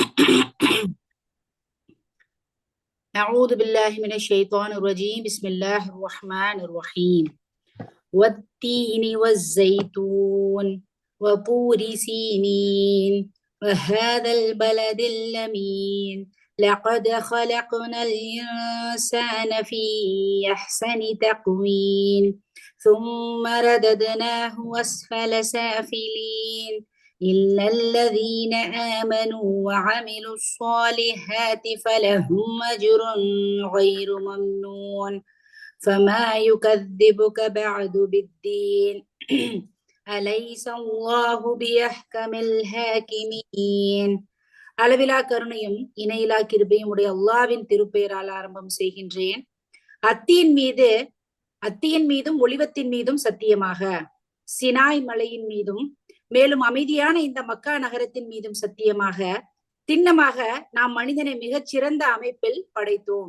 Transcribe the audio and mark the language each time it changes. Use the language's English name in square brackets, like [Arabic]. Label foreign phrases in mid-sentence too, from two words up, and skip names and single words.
[Arabic] أعوذ بالله من الشيطان الرجيم. بسم الله الرحمن الرحيم. والتين والزيتون وطور سينين وهذا البلد الأمين لقد خلقنا الإنسان في أحسن تقويم ثم رددناه أسفل سافلين إلا الذين آمنوا وعملوا الصالحات فلهم أجر غير ممنون فما يكذبك بعد بالدين أليس الله بأحكم الحاكمين. [Tamil] அளவிலா கருணையும் இணையிலா கிருபையும் உடைய அல்லாஹ்வின் திருப்பெயரால் ஆரம்பம் செய்கின்றேன். அத்தியின் மீதும் ஒலிவத்தின் மீதும் சத்தியமாக, சினாய் மலையின் மீதும் மேலும் அமைதியான இந்த மக்கா நகரத்தின் மீதும் சத்தியமாக, திண்ணமாக நாம் மனிதனை மிகச் சிறந்த அமைப்பில் படைத்தோம்.